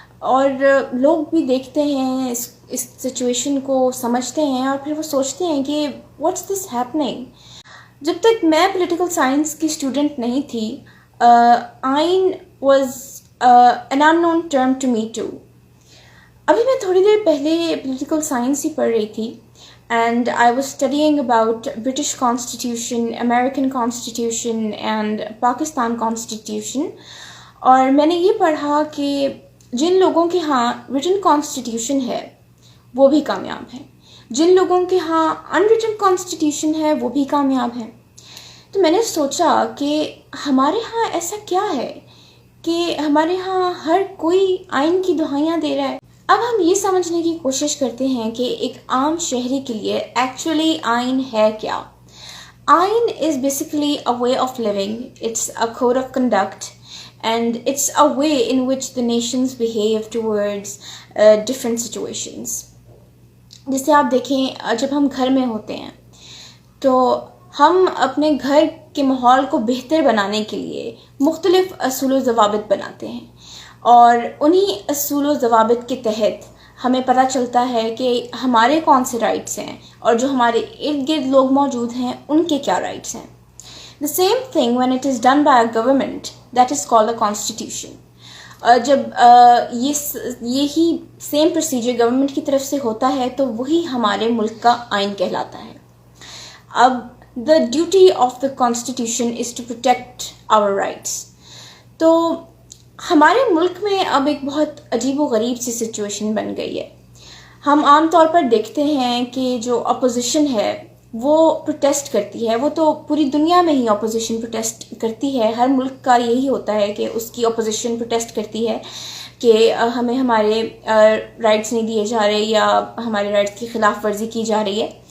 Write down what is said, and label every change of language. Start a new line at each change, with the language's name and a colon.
Urdu: اور لوگ بھی دیکھتے ہیں اس سچویشن کو، سمجھتے ہیں اور پھر وہ سوچتے ہیں کہ
English: What's this happening.
Urdu: جب تک میں پولیٹیکل سائنس کی اسٹوڈنٹ نہیں تھی،
English: آئین was an unknown term to me too.
Urdu: ابھی میں تھوڑی دیر پہلے پولیٹیکل سائنس ہی پڑھ رہی تھی
English: and I was studying about British Constitution, American Constitution and Pakistan Constitution.
Urdu: اور میں نے یہ پڑھا کہ جن لوگوں کے ہاں written constitution ہے وہ بھی کامیاب ہیں، جن لوگوں کے ہاں unwritten constitution ہے وہ بھی کامیاب ہیں. تو میں نے سوچا کہ ہمارے ہاں ایسا کیا ہے کہ ہمارے ہاں ہر کوئی آئین کی دہائیاں دے رہا ہے. اب ہم یہ سمجھنے کی کوشش کرتے ہیں کہ ایک عام شہری کے لیے ایکچولی آئین ہے کیا.
English: آئین is basically a way of living, it's a code of conduct and it's a way in which the nations behave towards different situations.
Urdu: جیسے آپ دیکھیں، جب ہم گھر میں ہوتے ہیں تو ہم اپنے گھر کے ماحول کو بہتر بنانے کے لیے مختلف اصول و ضوابط بناتے ہیں اور انہی اصول و ضوابط کے تحت ہمیں پتہ چلتا ہے کہ ہمارے کون سے رائٹس ہیں اور جو ہمارے ارد گرد لوگ موجود ہیں ان کے کیا رائٹس ہیں.
English: The same thing when it is done by a government, that is called a constitution.
Urdu: جب یہی سیم پروسیجر گورنمنٹ کی طرف سے ہوتا ہے تو وہی ہمارے ملک کا آئین کہلاتا ہے.
English: اب the duty of the constitution is to protect our rights.
Urdu: تو ہمارے ملک میں اب ایک بہت عجیب و غریب سی سچویشن بن گئی ہے. ہم عام طور پر دیکھتے ہیں کہ جو اپوزیشن ہے وہ پروٹیسٹ کرتی ہے. وہ تو پوری دنیا میں ہی اپوزیشن پروٹیسٹ کرتی ہے. ہر ملک کا یہی ہوتا ہے کہ اس کی اپوزیشن پروٹیسٹ کرتی ہے کہ ہمیں ہمارے رائٹس نہیں دیے جا رہے یا ہمارے رائٹس کی خلاف ورزی کی جا رہی ہے.